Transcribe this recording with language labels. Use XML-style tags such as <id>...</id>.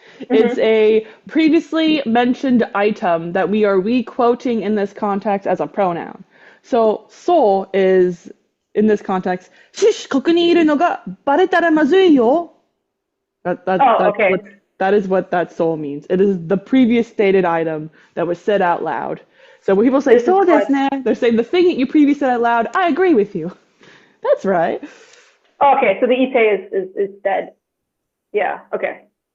<en>It's a previously mentioned item that we are re-quoting in this context as a pronoun. So is, in this context, shish,</en> <ja>ここにいるのがバレたらまずいよ.</ja> <en>Okay. That is what that so means. It is the previous stated item that was said out loud. So when people say This is so what-</en> <ja>desu ne,</ja> <en>they're saying the thing that you previously said out loud, I agree with you. That's right. Okay, so the ite is dead. Yeah, okay.</en>